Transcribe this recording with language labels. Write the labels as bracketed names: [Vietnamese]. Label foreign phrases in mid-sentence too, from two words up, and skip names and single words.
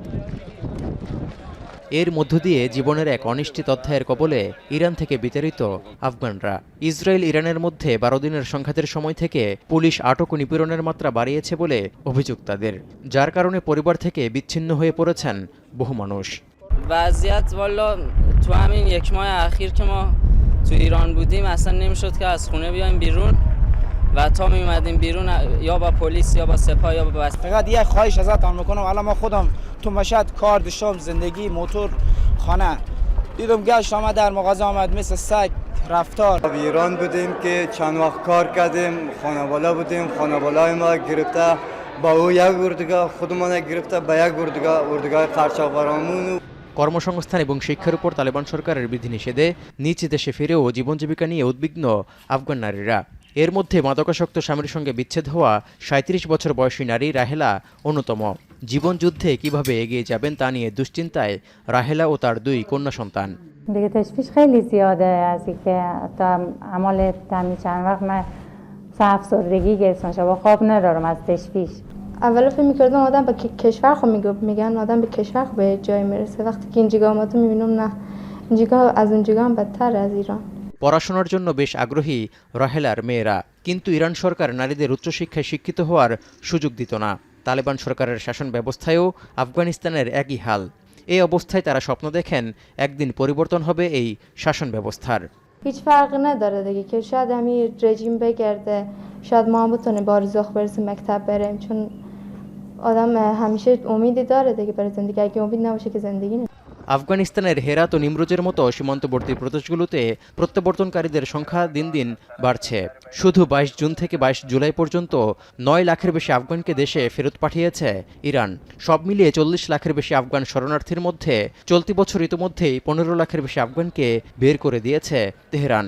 [Bangla] এর মধ্য দিয়ে জীবনের এক অনিশ্চিত অধ্যায়ের কবলে ইরান থেকে বিতাড়িত আফগানরা। ইসরায়েল ইরানের মধ্যে 12 দিনের সংঘাতের সময় থেকে পুলিশ আটক ও নিপীড়নের মাত্রা বাড়িয়েছে বলে অভিযোগ তাদের, যার কারণে পরিবার থেকে বিচ্ছিন্ন হয়ে পড়েছেন বহু মানুষ। [Persian] وضعیت والا تو همین یک ماه اخیر که ما تو ایران بودیم اصلا نمیشد که از خونه بیایم بیرون و تا می اومدیم بیرون یا با پلیس یا با سپاه یا با بس. فقط یک خواهش ازتون میکنم، الان ما خودم تو مشهد کار داشتم، زندگی، موتور، خانه، دیدم گشت آمد در مغازه آمد مثل سگ رفتار. ایران بودیم که چند وقت کار کردیم، خانواده بودیم، خانواده‌های ما گرفته با او یک اردوگاه، خودمان گرفته به یک اردوگاه قرچاقبرامون. [Bangla] কর্মসংস্থান এবং শিক্ষার উপর তালেবান সরকারের বিধিনিষেধে নিজ দেশে ফিরেও জীবন জীবিকা নিয়ে উদ্বিগ্ন আফগান নারীরা। এর মধ্যে মাদকাসক্ত স্বামীর সঙ্গে বিচ্ছেদ হওয়া 37 বছর বয়সী নারী রাহেলা অন্যতম। জীবন যুদ্ধে কিভাবে এগিয়ে যাবেন তা নিয়ে দুশ্চিন্তায় রাহেলা ও তার 2 কন্যা সন্তান। [Persian] دیگه تشویش خیلی زیاده از اینکه تا عمل همین چند وقت من 7 سالگی گرفتم شبا خواب ندارم از تشویش. اول فکر می‌کردم آدم به کشور خود میگن آدم به کشور به جای میرسه، وقتی که اینجا اومدم میبینم نه، اینجا از اونجا هم بدتر از ایران. [Bangla] পড়াশোনার জন্য বেশ আগ্রহী রাহেলার মেয়েরা, কিন্তু ইরান সরকার নারীদের উচ্চশিক্ষায় শিক্ষিত হওয়ার সুযোগ দিত না। তালেবান সরকারের শাসন ব্যবস্থায়ও আফগানিস্তানের একই হাল। এই অবস্থায় তারা স্বপ্ন দেখেন একদিন পরিবর্তন হবে এই শাসন ব্যবস্থার। [Persian] هیچ فرقی نداره دیگه که شاید همین رژیم بگرده، شاید ما هم بتونیم با رزق برسیم مکتب بریم، چون آدم همیشه امیدی داره دیگه برای زندگی، اگه امید نباشه که زندگی نیست. [Bangla] আফগানিস্তানের হেরাত ও নিমরোজের মতো সীমান্তবর্তী প্রদেশগুলোতে প্রত্যাবর্তনকারীদের সংখ্যা দিন দিন বাড়ছে। শুধু 22 জুন থেকে 22 জুলাই পর্যন্ত 9 লাখের বেশি আফগানকে দেশে ফেরত পাঠিয়েছে ইরান। সব মিলিয়ে 40 লাখের বেশি আফগান শরণার্থীর মধ্যে চলতি বছর ইতিমধ্যেই 15 লাখের বেশি আফগানকে বের করে দিয়েছে তেহরান।